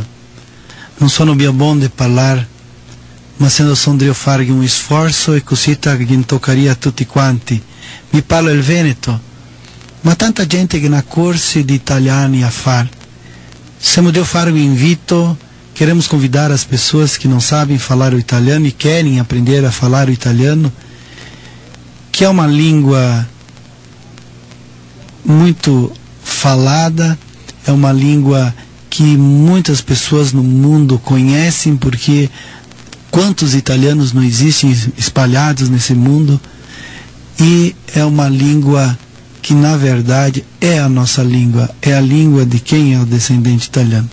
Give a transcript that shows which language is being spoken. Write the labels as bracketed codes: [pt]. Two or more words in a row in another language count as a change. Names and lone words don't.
[it] Non sono più buono di parlare, ma se non devo fare un sforzo e così che toccaria a tutti quanti. Mi parlo il Veneto, ma tanta gente che ha corsi di italiani a fare. Se devo fare un invito, [pt] queremos convidar as pessoas que não sabem falar o italiano e querem aprender a falar o italiano, que é uma língua muito falada, é uma língua que muitas pessoas no mundo conhecem, porque quantos italianos não existem espalhados nesse mundo, e é uma língua que na verdade é a nossa língua, é a língua de quem é o descendente italiano.